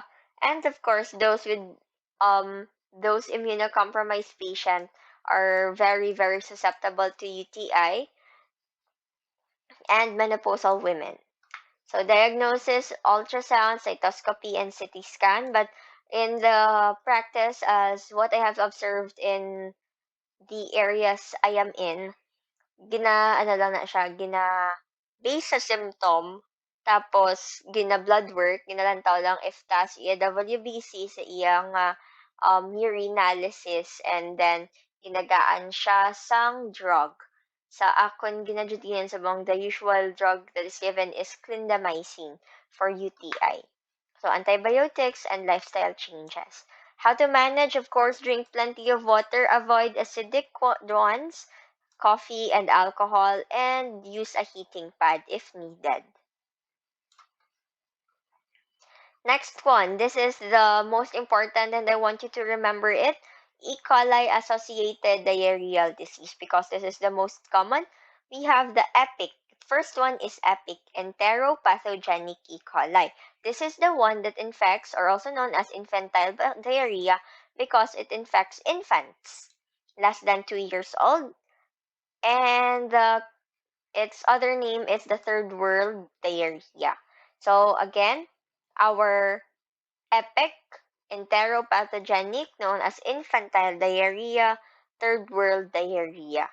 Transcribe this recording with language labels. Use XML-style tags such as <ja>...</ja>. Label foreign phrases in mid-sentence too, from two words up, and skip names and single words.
<en>And of course, those immunocompromised patients are very, very susceptible to UTI and menopausal women. So diagnosis, ultrasound, cytoscopy, and CT scan. But in the practice, as what I have observed in the areas I am in,</en> <hil>ano lang na siya, based sa symptom, tapos</hil> <en>blood work,</en> <hil>ginalantaw lang if tas iya WBC sa iyang urinalysis,</hil> <en>and then</en> <hil>ginagaan siya sang drug. Sa akon ginadjutihan sa bang</hil> <en>the usual drug that is given is clindamycin for UTI. So antibiotics and lifestyle changes. How to manage, of course, drink plenty of water, avoid acidic ones, coffee and alcohol, and use a heating pad if needed. Next one, this is the most important and I want you to remember it. E. coli associated diarrheal disease because this is the most common. We have the EPIC. First one is EPIC, enteropathogenic E. coli. This is the one that infects, or also known as infantile diarrhea, because it infects infants less than 2 years old. And its other name is the third world diarrhea. So again, our EPIC, enteropathogenic, known as infantile diarrhea, third world diarrhea.</en>